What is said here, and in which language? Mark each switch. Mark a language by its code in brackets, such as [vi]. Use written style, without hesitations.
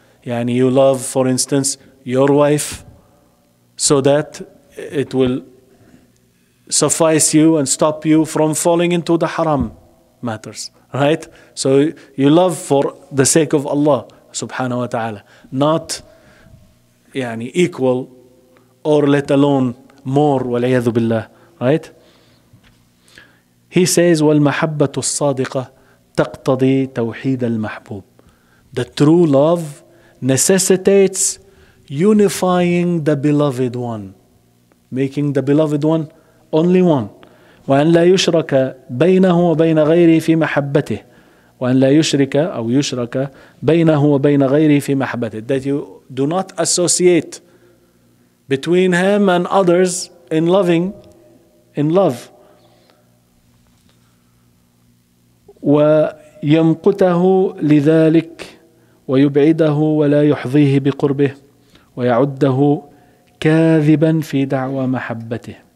[en] Yani you love, for instance, your wife so that it will suffice you and stop you from falling into the haram matters, right? So you love for the sake of Allah subhanahu wa ta'ala, not [ar] يعني [en] equal or let alone more, [ar] والعياذ بالله, [en] right? He says [ar] والمحبة الصادقة تقتضي توحيد المحبوب. The true love necessitates unifying the beloved one, making the beloved one only one. وأن لا يشرك بينه وبين غيره في محبته. وأن لا يشرك أو يشرك بينه وبين غيره في محبته. [en] That you do not associate between Him and others in loving, in love. [ar] ويمقته لذلك ويبعده ولا يحظيه بقربه ويعده كاذبا في دعوى محبته.